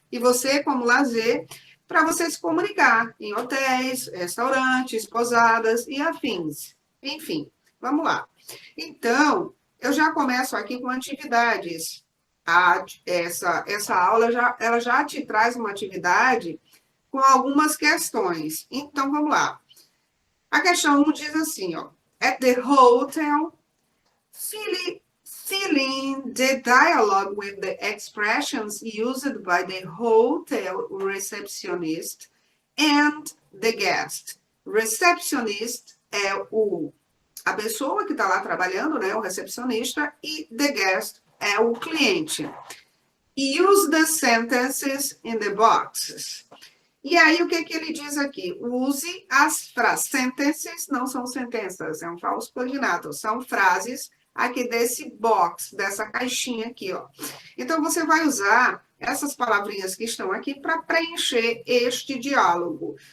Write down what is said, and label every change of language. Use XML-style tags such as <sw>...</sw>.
<pt>E você, como lazer, para você se comunicar em hotéis, restaurantes, pousadas e afins. Enfim, vamos lá. Então, eu já começo aqui com atividades. Essa aula ela já te traz uma atividade com algumas questões. Então, vamos lá. A questão 1 diz assim, ó.</pt> <en>At the hotel, filling the dialogue with the expressions used by the hotel receptionist and the guest.</en> <pt>Receptionist é a pessoa que está lá trabalhando, né, o recepcionista, e the guest é o cliente.</pt> <en>Use the sentences in the boxes.</en> <pt>E aí, o que ele diz aqui? Use as frases. Sentences não são sentenças, é um falso cognato. São frases aqui desse box, dessa caixinha aqui, ó. Então, você vai usar essas palavrinhas que estão aqui para preencher este diálogo.</pt>